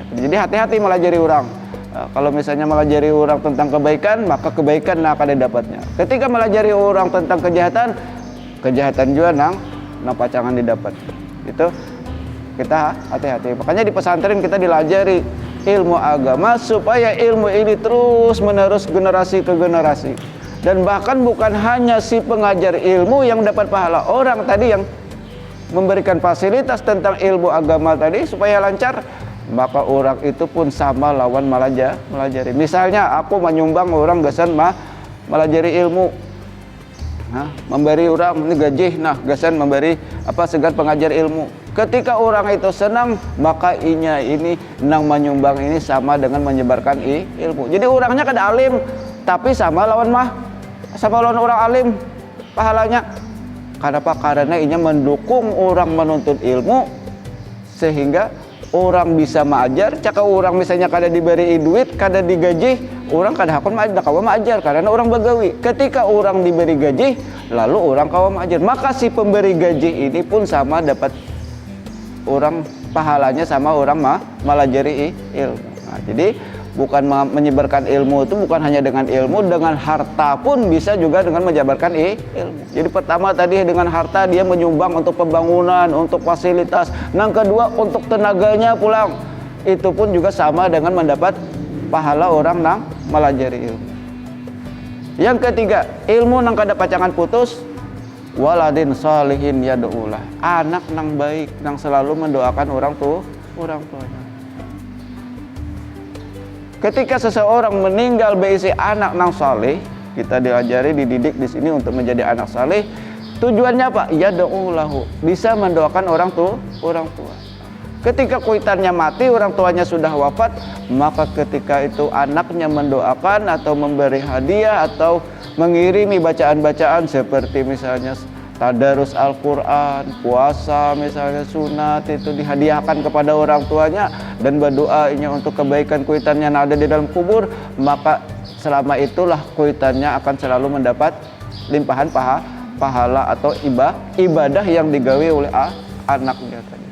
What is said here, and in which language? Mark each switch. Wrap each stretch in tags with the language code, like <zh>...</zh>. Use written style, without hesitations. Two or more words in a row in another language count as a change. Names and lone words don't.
<bjn>Jadi hati-hati melajari orang. Kalau misalnya melajari orang tentang kebaikan, maka kebaikan akan didapatnya. Ketika melajari orang tentang kejahatan juga nang pacangan didapat. Itu kita hati-hati. Makanya di pesantren kita dilajari ilmu agama supaya ilmu ini terus menerus generasi ke generasi. Dan bahkan bukan hanya si pengajar ilmu yang dapat pahala, orang tadi yang memberikan fasilitas tentang ilmu agama tadi supaya lancar, maka orang itu pun sama lawan melajari. Misalnya aku menyumbang orang gasan melajari ilmu, memberi orang ini gaji, gasan memberi segan pengajar ilmu. Ketika orang itu senang, maka ini nang menyumbang ini sama dengan menyebarkan ilmu. Jadi orangnya kada alim, tapi sama lawan orang alim pahalanya. Kenapa? Karena ini mendukung orang menuntut ilmu sehingga orang bisa mengajar. Cakap orang misalnya kada diberi duit, kada digaji, orang kada hakun mengajar karena orang bagawi. Ketika orang diberi gaji, lalu orang kawan mengajar, maka si pemberi gaji ini pun sama dapat orang pahalanya sama orang melajari ilmu. Jadi bukan menyebarkan ilmu itu bukan hanya dengan ilmu, dengan harta pun bisa juga dengan menyebarkan ilmu. Jadi pertama tadi dengan harta dia menyumbang untuk pembangunan, untuk fasilitas. Yang kedua untuk tenaganya pulang. Itu pun juga sama dengan mendapat pahala orang nang melajari ilmu. Yang ketiga, ilmu nang kada pacangan putus,</bjn> <ar>ولد صالح يدعو له.</ar> <bjn>Anak nang baik nang selalu mendoakan orang tuanya. Ketika seseorang meninggal berisi anak nang saleh, kita diajari, dididik di sini untuk menjadi anak saleh. Tujuannya apa? Yad'ulahu, bisa mendoakan orang tua. Ketika kuitannya mati, orang tuanya sudah wafat, maka ketika itu anaknya mendoakan atau memberi hadiah atau mengirimi bacaan-bacaan seperti misalnya tadarus Al-Quran, puasa misalnya sunat, itu dihadiahkan kepada orang tuanya dan berdoanya untuk kebaikan kuitannya yang ada di dalam kubur, maka selama itulah kuitannya akan selalu mendapat limpahan pahala atau ibadah yang digawe oleh anaknya tadi.</bjn>